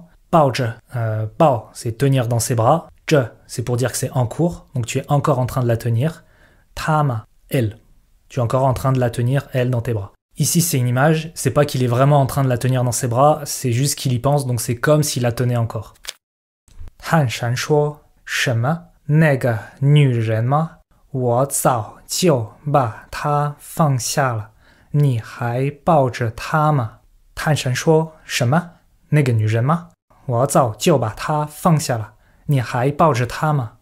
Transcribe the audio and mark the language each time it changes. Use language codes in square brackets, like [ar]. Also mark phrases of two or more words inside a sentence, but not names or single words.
[zh] 抱着, 抱, [fr] c'est tenir dans ses bras. 着, c'est pour dire que c'est en cours, donc tu es encore en train de la tenir. Tama, elle. Tu es encore en train de la tenir, elle, dans tes bras. Ici, c'est une image, c'est pas qu'il est vraiment en train de la tenir dans ses bras, c'est juste qu'il y pense, donc c'est comme s'il la tenait encore. [zh] 汉山说什么那个女人吗？我早就把她放下了，你还抱着她吗？汉山说什么那个女人吗？我早就把她放下了，你还抱着她吗？